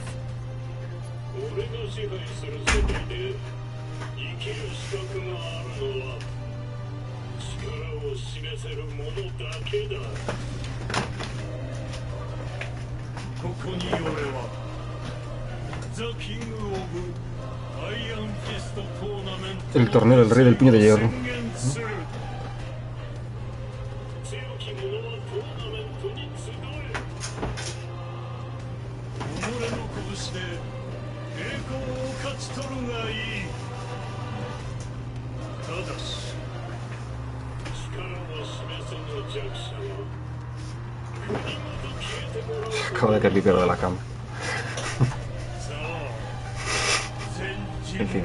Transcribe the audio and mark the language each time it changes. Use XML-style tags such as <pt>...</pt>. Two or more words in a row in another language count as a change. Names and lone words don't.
<ja>俺が支配する世界で生きる資格があるのは力を示せる者だけだ。ここに俺はザ・キング・オブ・アイアンフィスト・トーナメント</ja> <es>El torneo del rey del puño de hierro.</es> <ja>強き者はトーナメントに集え。己の拳で栄光を勝ち取るがいい。ただし力を示せぬ弱者は国ごと消えてもらう。</ja> <es>Acabo de caer literal de la cama.</es> <ja>さあ全人</ja> <es>En fin.</es>